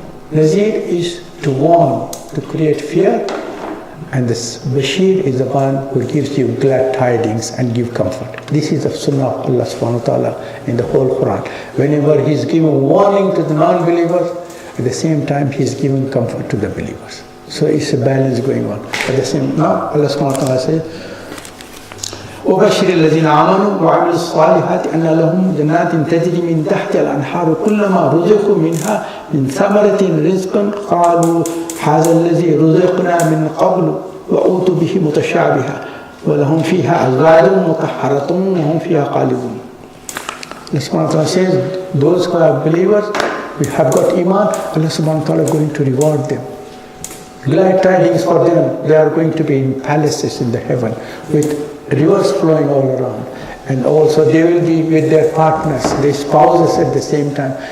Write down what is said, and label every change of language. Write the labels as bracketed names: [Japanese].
[English] Nazir is to warn, to create fear, and this Bashir is the one who gives you glad tidings and give comfort. This is the sunnah of Allah subhanahu wa ta'ala in the whole Quran. Whenever He is giving warning to the non-believers, at the same time He is giving comfort to the believers. So it's a balance going on. [Arabic] At the same time, Allah subhanahu wa ta'ala says, وَبَشِّرِ الَّذِينَ آمَنُوا وَعَمِلُوا الصَّالِحَاتِ أَنَّ لَهُمْ جَنَّاتٍ تَجْرِي مِنْ تَحْتِهَا الْأَنْهَارُ كُلَّمَا رُزِقُوا مِنْهَا مِنْ ثَمَرَةٍ رِزْقًا قَالُوا هَذَا الَّذِي رُزِقْنَا مِنْ قَبْلُ وَأُوتُوا بِهِ مُتَشَابِهًا وَلَهُمْ فِيهَا أَزْوَاجٌ مُطَهَّرَةٌ وَهُمْ فِيهَا خَالِدُونَ. [English] Allah subhanahu wa ta'ala says, those who are believers, we have got iman, Allah subhanahu wa ta'ala is going to reward them. Glad tidings for them, they are going to be in palaces in the heaven with rivers flowing all around, and also they will be with their partners, their spouses at the same time.